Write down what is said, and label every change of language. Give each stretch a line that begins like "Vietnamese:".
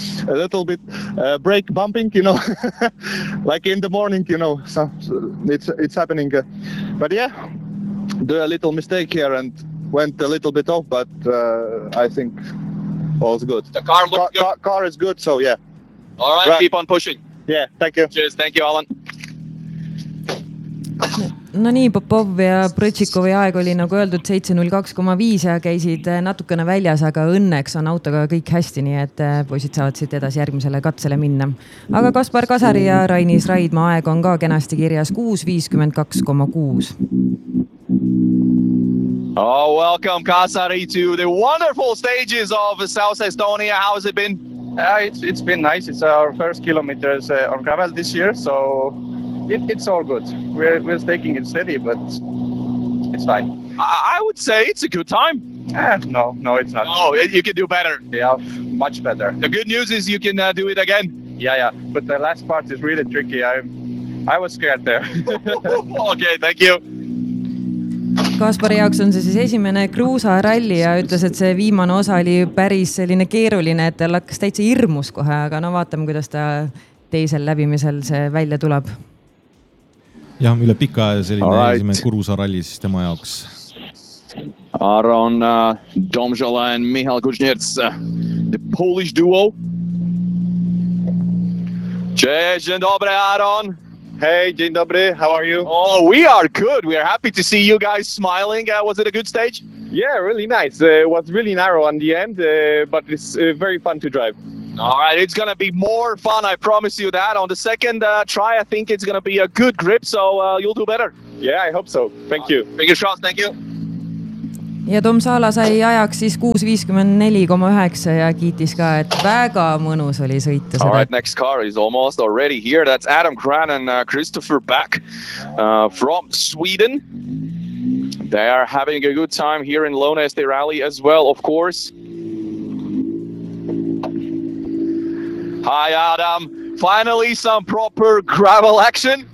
English: A little bit brake bumping, you know, like in the morning, you know, so it's happening. But yeah, do a little mistake here and went a little bit off, but I think all's good. The car looks good. Car is good, so yeah. All right, keep on pushing. Yeah, thank you. Cheers, thank you, Alan.
Estonian: No nii, Popov ja Prõtšikovi aeg oli nagu öeldud 7.02.5 ja käisid natukene väljas, aga õnneks on autoga kõik hästi, nii et poisid saavad siit edasi järgmisele katsele minna. Aga Kaspar Kasari ja Rainis Raidma aeg on ka kenasti kirjas 6.52.6.
English: Oh, welcome Kasari to the wonderful stages of South Estonia. How has it been? It's been nice. It's our first kilometers on gravel this year, so... It's all good. We're taking it steady, but it's fine. I would say it's a good time. No, it's not. No, you can do better. Yeah, much better. The good news is you can do it again. Yeah. But the last part is really tricky. I'm I was scared there. Okay, thank you.
Estonian: Kaspari jaoks on see siis esimene kruusaralli ja ütles, et see viimane osa oli päris selline keeruline, et tal hakkas täitsa hirmus kohe, aga no vaatame, kuidas ta teisel läbimisel see välja tuleb. Ja üle pika aja selline right. Esimene kruusaralli siis tema jaoks.
English: Aron Domžala and Mihail Kuznets, the Polish duo.
Polish: Cześć, dzień dobry, Aron.
English: Hey,
Polish: dzień dobry,
English: how are you? Oh, we are good. We are happy to see you guys smiling. Was it a good stage? Yeah, really nice. It was really narrow on the end, but it's very fun to drive. All right, it's going to be more fun, I promise you that. On the second try, I think it's going to be a good grip, so you'll do better. Yeah, I hope so. Thank you. Fingers crossed, thank you.
Estonian: Ja Domžala sai ajaks siis 6.54,9 ja kiitis ka, et väga mõnus oli sõita seda.
English: All right, next car is almost already here. That's Adam Grant and Christopher Back from Sweden. They are having a good time here in Lone Este Rally as well, of course. Hi, Adam. Finally, some proper gravel action.